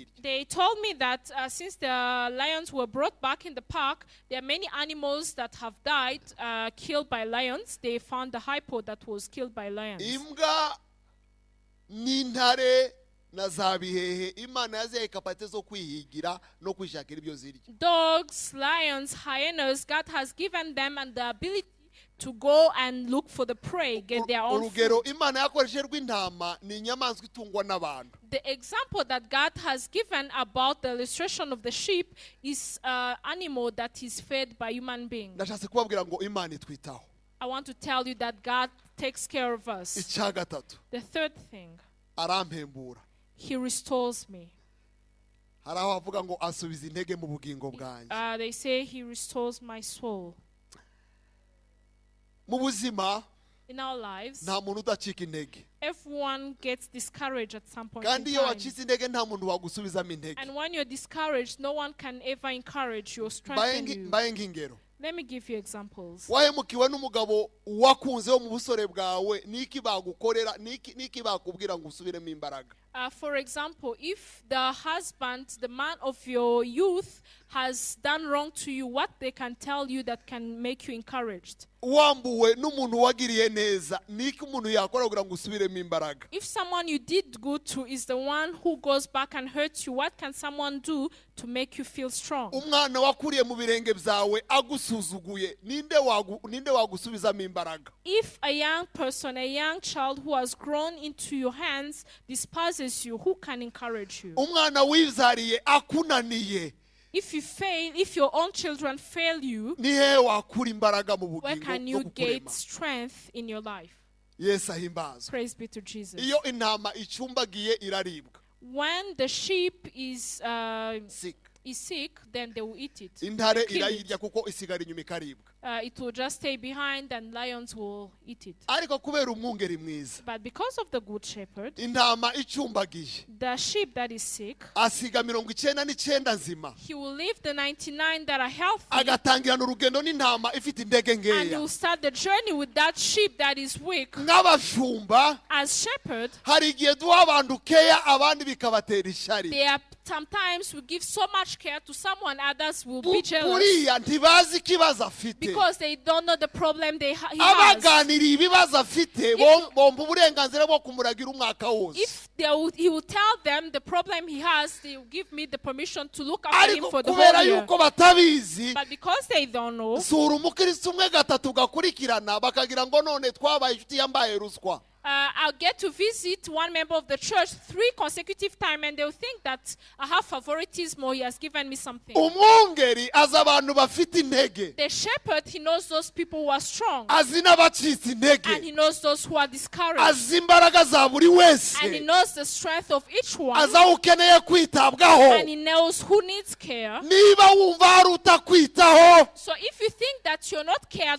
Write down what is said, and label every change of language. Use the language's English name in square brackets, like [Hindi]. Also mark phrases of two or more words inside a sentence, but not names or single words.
[English] They told me that since the lions were brought back in the park, there are many animals that have died, killed by lions. They found the hippo that was killed by lions. [Kinyarwanda] Imbwa n'intare na za bihehe Imana yazihaye kapasite zo kwihigira no kwishakira ibyo zirya. [English] Dogs, lions, hyenas, God has given them and the ability to go and look for the prey, get their own food. [Kinyarwanda] Urugero Imana yakoresheje rw'intama ni inyamaswa itungwa n'abantu. [English] The example that God has given about the illustration of the sheep is an animal that is fed by human beings. [Kinyarwanda] Ndashatse kubabwira ngo Imana itwitaho. [English] I want to tell you that God takes care of us. [Kinyarwanda] Icya gatatu, [English] The third thing, [Kinyarwanda] arampembura. [English] He restores me. [Kinyarwanda] Hari aho avuga ngo asubiza intege mu bugingo bwanjye. [English] They say He restores my soul. [Kinyarwanda] Mu buzima [English] In our lives, [Kinyarwanda] nta muntu udacika intege, [English] everyone gets discouraged at some point in [Kinyarwanda] kandi iyo [English] time. [Kinyarwanda] wacitse intege nta muntu wagusubizamo intege. [English] And when you're discouraged, no one can ever encourage you or strengthen you. [Kinyarwanda] Mbaye nk'ingero, [English] Let me give you examples. [Kinyarwanda] wahemukiwe n'umugabo wakunze wo mu busore bwawe, niki bagukorera, niki bakubwira ngo usubiremo imbaraga. [English] For example, if the husband, the man of your youth, has done wrong to you, what they can tell you that can make you encouraged? [Kinyarwanda] Wambuwe n'umuntu wagiriye neza, niki umuntu yakora kugira ngo usubiremo imbaraga. [English] If someone you did good to is the one who goes back and hurts you, what can someone do to make you feel strong? [Kinyarwanda] Umwana wakuriye mu birenge byawe agusuzuguye, ninde wagusubizamo imbaraga. [English] If a young person, a young child who has grown into your hands despises you, who can encourage you? [Kinyarwanda] Umwana wibyariye akunaniye, [English] If you fail, if your own children fail you, [Kinyarwanda] ni hehe wakura imbaraga mu [English] where [Kinyarwanda] bugingo [English] can [Kinyarwanda] no [English] you get [Kinyarwanda] kukurema. [English] strength in your life? [Kinyarwanda] Yesu ahimbazwe. [English] Praise be to Jesus. [Kinyarwanda] Iyo intama icumbagiye iraribwa. [English] When the sheep is Sick. sick, then they will eat it. [Kinyarwanda] Intare [English] Kill it. [Kinyarwanda] irayirya kuko isigara inyuma ikaribwa. [English] it will just stay behind and lions will eat it. [Kinyarwanda] ariko kubera umwungeri mwiza [English] But because of the good shepherd, [Kinyarwanda] intama icumbagiye [English] the sheep that is sick, [Kinyarwanda] asiga 99 nzima [English] he will leave the 99 that are healthy [Kinyarwanda] agatangirana urugendo n'intama ifite indege [English] and he [Kinyarwanda] nkeya. [English] will start the journey with that sheep that is weak. [Kinyarwanda] Nk'abashumba [English] As shepherd, [Kinyarwanda] hari igihe duha abantu keya abandi bikabatera ishari. [English] they are sometimes we give so much care to someone, others will be jealous [Kinyarwanda] Buriya ntibazi ikibazo afite. [English] because they don't know the problem he has. [Kinyarwanda] Abaganiriye ibibazo afite bomba uburenganzira bwo kumuragira umwaka wose. [English] If he will tell them the problem he has, they will give me the permission to look after him [Kinyarwanda] Ariko [English] for the [Kinyarwanda] kubera [English] whole year. [Kinyarwanda] yuko batabizi, [English] But because they don't know, [Kinyarwanda] sura umukristo umwe gatatu gakurikirana bakagira ngo none twabaye inshuti yambaye ruswa. [English] I'll get to visit one member of the church 3 consecutive times and they'll think that I have favoritism or he has given me something. [Kinyarwanda] Umwungeri azi abantu bafite intege, [English] The shepherd, he knows those people who are strong [Kinyarwanda] azi n'abacitse [English] and [Kinyarwanda] intege, [English] he knows those who are discouraged [Kinyarwanda] azi imbaraga za buri [English] and he [Kinyarwanda] wese, [English] knows the strength of each one [Kinyarwanda] azi aho ukeneye kwitabwaho. [English] and he knows who needs care. [Kinyarwanda] Niba wumva hari utakwitaho, [English] So if you think that you're not cared for,